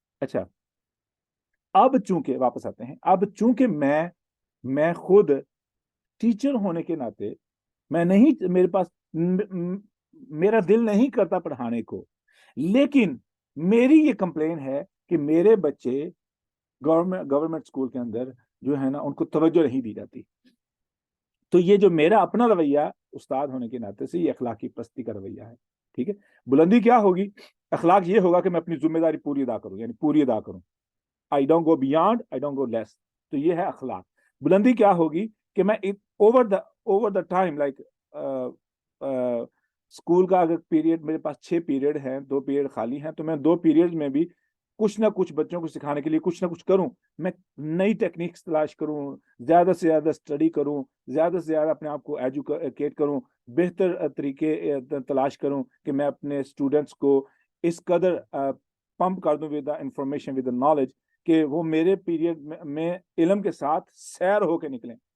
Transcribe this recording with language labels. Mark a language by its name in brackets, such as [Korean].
[Urdu] اچھا، اب چونکہ واپس آتے ہیں، اب چونکہ میں خود ٹیچر ہونے کے ناطے میں نہیں، میرے پاس میرا دل نہیں کرتا پڑھانے کو، لیکن میری یہ کمپلین ہے کہ میرے بچے گورنمنٹ اسکول کے اندر جو ہے نا ان کو توجہ نہیں دی جاتی. تو یہ جو میرا اپنا رویہ استاد ہونے کے ناطے سے یہ اخلاقی پستی کا رویہ ہے. ٹھیک ہے، بلندی کیا ہوگی؟ اخلاق یہ ہوگا کہ میں اپنی ذمہ داری پوری ادا کروں، یعنی پوری ادا کروں. [English] I don't go beyond, I don't go less. [Urdu] تو یہ ہے اخلاق. بلندی کیا ہوگی کہ میں [English] over the time like [Urdu] school کا اگر پیریڈ میرے پاس 6 پیریڈ ہیں، 2 پیریڈ خالی ہیں، تو میں 2 پیریڈ میں بھی کچھ نہ کچھ بچوں کو سکھانے کے لیے کچھ نہ کچھ کروں. میں نئی ٹیکنیکس تلاش کروں، زیادہ سے زیادہ اسٹڈی کروں، زیادہ سے زیادہ اپنے آپ کو ایجوکیٹ کروں، بہتر طریقے تلاش کروں کہ میں اپنے اسٹوڈنٹس کو اس قدر پمپ کر دوں [English] with information, with knowledge, [Urdu] کہ وہ میرے پیریڈ میں علم کے ساتھ سیر ہو کے نکلیں.